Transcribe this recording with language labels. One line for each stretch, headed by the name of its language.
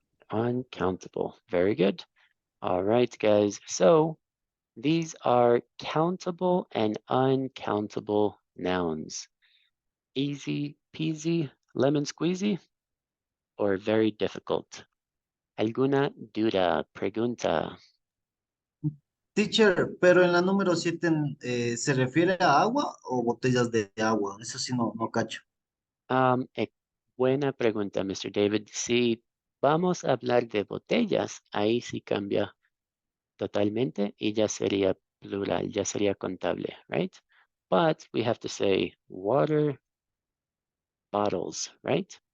English: Uncountable. Very good. All right, guys. So these are countable and uncountable nouns. Easy peasy, lemon squeezy, or very difficult.
Spanish: ¿Alguna duda, pregunta? Teacher, pero en la número 7 ¿se refiere a agua o botellas de agua? Eso sí no cacho. Buena pregunta, Mr. David. Si vamos a hablar de botellas, ahí sí cambia totalmente y ya sería plural, ya sería contable, right?
English: But we have to say water bottles, right?